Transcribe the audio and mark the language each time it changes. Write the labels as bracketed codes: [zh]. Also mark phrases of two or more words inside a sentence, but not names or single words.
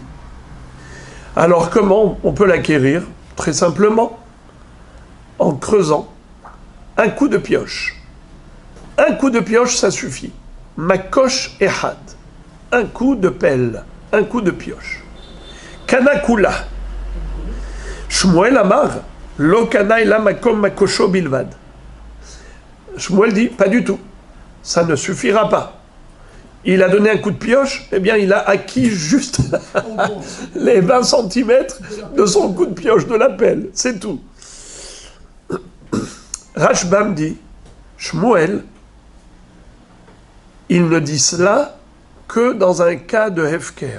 [fr] Alors comment on peut l'acquérir? Très simplement, en creusant un coup de pioche. Un coup de pioche, ça suffit. [he] מכוש אחד. [fr] Un coup de pelle, un coup de pioche. [he] קנה כולה. שמואל אמר, לא קנה אלא מקום מכושו בלבד. [fr] Shmuel dit, pas du tout. Ça ne suffira pas. Il a donné un coup de pioche, eh bien il a acquis juste les 20 cm de son coup de pioche, de la pelle. C'est tout. Rashbam dit, Shmuel, il ne dit cela que dans un cas de hefker.